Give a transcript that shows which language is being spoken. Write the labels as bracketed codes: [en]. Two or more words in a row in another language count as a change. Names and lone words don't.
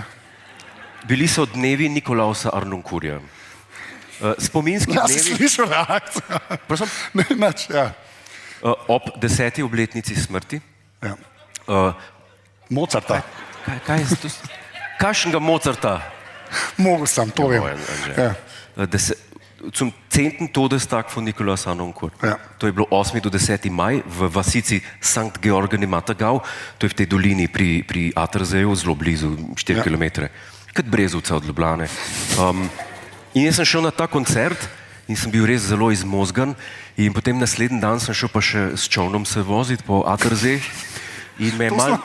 [sl] bili so dnevi Nikolausa Arnoncourja. Spominski Ja, si dnevi, slišal reakcijo. prosim, Ne, nič, ja. ob 10. obletnici smrti. Ja. Uh, Mozarta. kaj je to? Kakšnega Mozarta? Mogel sem, to vem. Ja. [de] Zum 10. Todestag von Nikolaus Arnoncourt. [sl] Ja. To je bilo 8. do 10. maj v vasici Sankt Georgen im Atagau, to je v tej dolini pri Atterseeju, zelo blizu, 4 km, kot Brezovca od Ljubljane. In jaz sem šel na ta koncert in sem bil res zelo izmozgan in potem naslednji dan sem šel pa še s čovnom se voziti po Atterseeju in me je malo...